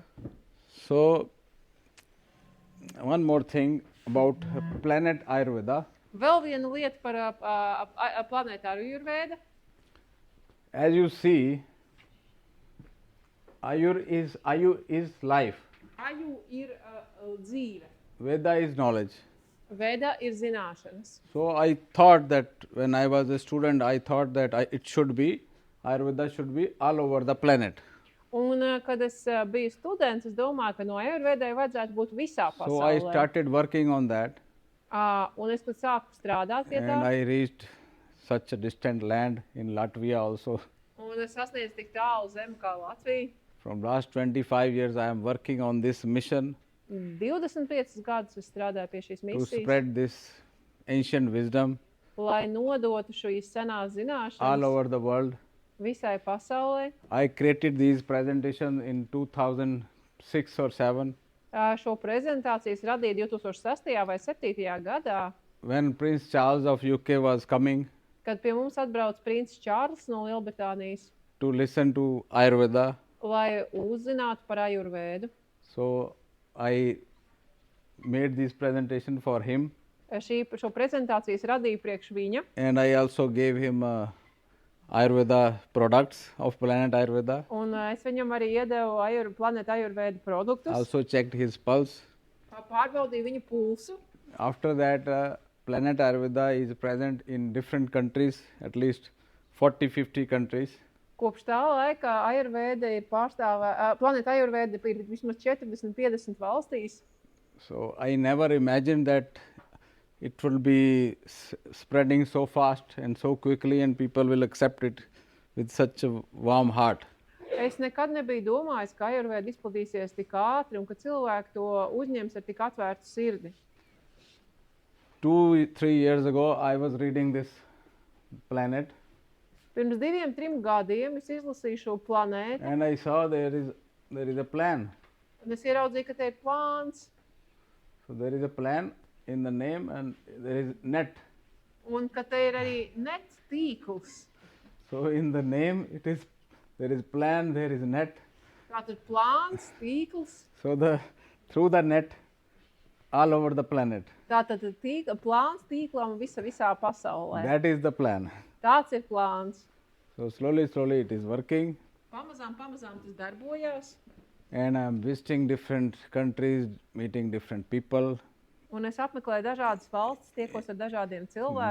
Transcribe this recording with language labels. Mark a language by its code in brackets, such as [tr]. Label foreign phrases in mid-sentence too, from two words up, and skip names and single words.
[en] So one more thing about planet Ayurveda. [lv] Vēl viena lieta par planētāru Ājurvēda. [en] As you see, Ayur is life. [lv] Aju ir dzīve. [en] Veda is knowledge. [lv] Veda ir zināšanas. [en] So I thought that when I was a student, I thought that Ayurveda should be all over the planet. [lv] Un, kad es biju students, es domāju, ka no Ājurvēdai vajadzētu būt visā [en] So I [lv] pasaulē. [en] started working on that [lv] Un es, kad sāku strādāt pie [en] and [lv] tā, [en] I reached such a distant land in Latvia also. [lv] un es sasniedzu tik tālu zemi kā Latvija. [en] From last 25 years I am working on this mission [lv] 25 gadus es strādāju pie šīs [en] to [lv] misijas, [en] spread this ancient wisdom [lv] lai nodotu šīs senās [en] all [lv] zināšanas [en] over the world. [lv] visai pasaulē. [en] I created these presentations in 2006 or 7 [lv] Šo prezentācijas radīja 2006. vai 2007. gadā, [en] when Prince Charles of UK was coming [lv] kad pie mums atbrauc princis Čārls no Lielbritānijas, [en] to listen to Ayurveda. [lv] lai uzzinātu par Ājurvēdu. [en] So I made this presentation for him [lv] Šo prezentācijas radīju priekš viņa, [en] and I also gave him Ayurveda products of planet Ayurveda. [lv] un es viņam arī iedevu planēta Ājurvēda produktus. [en] Also checked his pulse. [lv] Pārbaudīju viņa pulsu. [en] After that, planet Ayurveda is present in different countries, at least 40-50 countries. [lv] Kopš tā laika Ājurvēda ir planēta Ājurvēda ir vismaz 40-50 valstīs. [en] So I never imagined that it will be spreading so fast and so quickly and people will accept it with such a warm heart. [lv] Es nekad nebiju domājis, ka Ājurvēda izplatīsies tik ātri un ka cilvēki to uzņems ar tik atvērtu sirdi. [en] 2-3 years ago, I was reading this planet [lv] Pirms 2-3 gadiem es izlasīju šo planētu, [en] and I saw there is a plan. [lv] un es ieraudzīju, ka te ir plāns, [en] So there is a plan in the name and there is net. [lv] un ka te ir arī nets tīkls. [en] So in the name there is plan, there is net. [lv] Tātad plāns, tīkls, [en] So through the net all over the planet. [lv] tātad plāns tīklam visā pasaulē. [en] That is the plan. [lv] Tāds ir plāns. [en] So slowly it is working [lv] Pamazām tas darbojās, [en] and I am visiting different countries, meeting different people. [lv] un es apmeklēju dažādas valstis, tiekos ar dažādiem cilvēkiem.